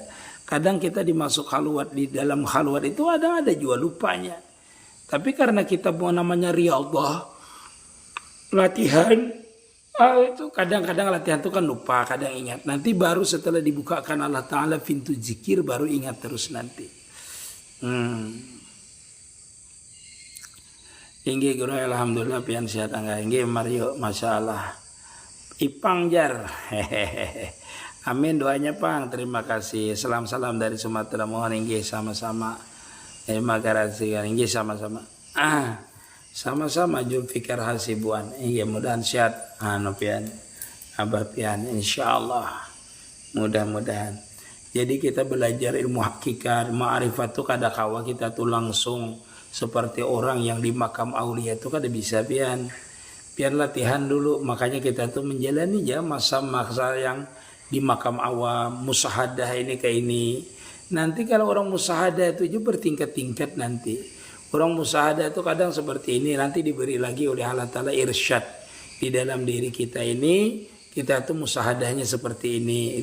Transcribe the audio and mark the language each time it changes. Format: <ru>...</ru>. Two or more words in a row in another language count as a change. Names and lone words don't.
<id>Kadang kita dimasuk halwat, di dalam halwat itu ada juga lupanya. Tapi karena kita mau namanya riyadhah, latihan, itu kadang-kadang latihan itu kan lupa, kadang ingat. Nanti baru setelah dibukakan Allah Ta'ala pintu zikir baru ingat terus nanti.</id> <bjn>Inggih guru alhamdulillah pian sehat angga. Inggih Mario masyaallah. Ipang jar.</bjn> <id>Amin doanya Pang, terima kasih. Salam-salam dari Sumatera, mohon inggih sama-sama. Terima kasih inggih sama-sama. Sama-sama Julfikar Hasibuan.</id> <bjn>Inggih mudahan sehat pian. Abah pian insyaallah. Mudah-mudahan.</bjn> <id>Jadi kita belajar ilmu hakikat, ma'rifat itu</id> <bjn>kada kawa</bjn> <id>kita tuh langsung seperti orang yang di makam aulia itu kada bisa pian. Pian latihan dulu, makanya kita tuh menjalani aja masa-masa yang di makam awam, musahadah ini kayak ini. Nanti kalau orang musahadah itu juga bertingkat-tingkat nanti. Orang musahadah itu kadang seperti ini, nanti diberi lagi oleh Allah Ta'ala irsyad. Di dalam diri kita ini, kita tuh musahadahnya seperti ini.</id>